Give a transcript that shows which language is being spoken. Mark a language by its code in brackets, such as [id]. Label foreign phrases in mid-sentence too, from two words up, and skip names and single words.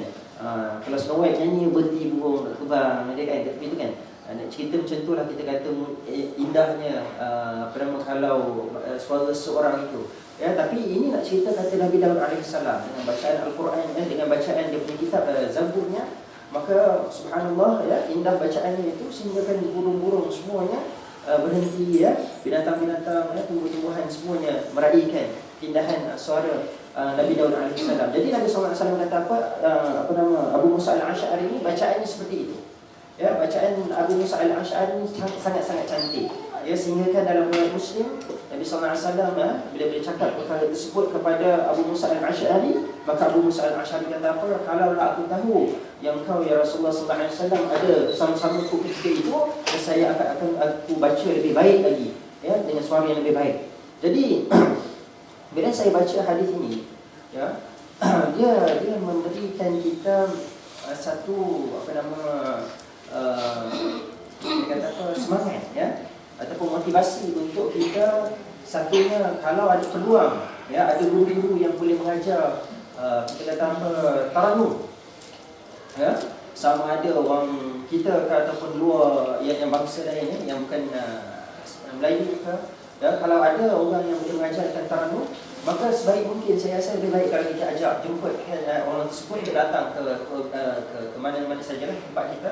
[ms] Kalau Snow White nyanyi berhenti burung tak terbang, dia kan itu kan. Cerita macam itulah kita kata indahnya kalau suara seorang itu. Ya, tapi ini nak cerita kata Nabi Daud [ar] عليه السلام [ms] dengan bacaan Al-Quran dengan bacaan dia punya kitab Zaburnya, maka subhanallah ya, indah bacaannya itu sehingga kan burung-burung semuanya berhenti ya, binatang-binatang ya, tumbuh-tumbuhan semuanya meraihkan keindahan suara Nabi Daud [ar] عليه السلام. [ms] Jadi Nabi [ar] صلى الله عليه وسلم [ms] kata Abu Musa al-Ash'ari ini bacaannya seperti itu. Ya, bacaan Abu Musa al-Ash'ari ini sangat-sangat cantik. Ya, sehingga kan dalam riwayat Muslim Nabi [ar] صلى الله عليه وسلم [ms] bila bercakap perkara tersebut kepada Abu Musa al-Ash'ari, maka Abu Musa al-Ash'ari kata apa? Kalaulah aku tahu yang kau [ar] يا رسول الله صلى الله عليه وسلم [ms] ada sama-sama ku ketika itu, saya akan aku baca lebih baik lagi ya, dengan suara yang lebih baik. Jadi bila saya baca hadis ini ya, dia memberikan kita satu semangat ya, ataupun motivasi untuk kita. Satunya, kalau ada peluang ya, ada guru-guru yang boleh mengajar kita kata taranum ya, sama ada orang kita ke ataupun luar yang bangsa lain yang bukan Melayu ke ya, kalau ada orang yang boleh mengajarkan taranum, maka sebaik mungkin saya rasa lebih baik kalau kita ajak jemput orang tersebut untuk datang ke mana-mana sajalah tempat kita.